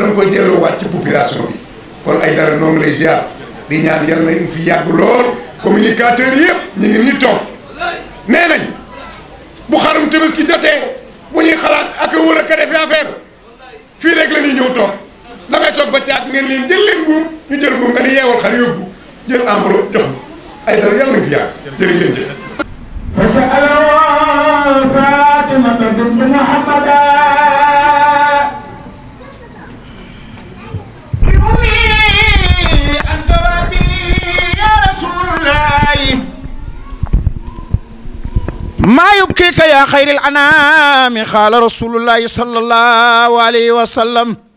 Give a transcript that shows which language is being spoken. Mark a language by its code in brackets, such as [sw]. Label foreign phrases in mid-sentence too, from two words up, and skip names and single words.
[wo] nga koy delloowaat ci population bi kon Aidara noo ngi lay ziar di ñaan yàlla na fi yàgg lool communicateurs yëpp ñu ngi nii toog nee nañ bu xarum Tabaski jotee bu ñuy xalaat ak a wër ak a defi affaire fii rek la ñuy ñëw toog da ngay toog ba caag ngeen leen jël leen buum ñu jël buum nga ni yeewal xar yóbbu jël enveloppe jox ma Aidara yàlla na fi yàgg jërë ngeen jëf. [ar] فسأل فاطمة بنت محمد بأمي أنت ربي يا رسول الله ما يبكيك يا خير الأنام قال رسول الله صلى الله عليه وسلم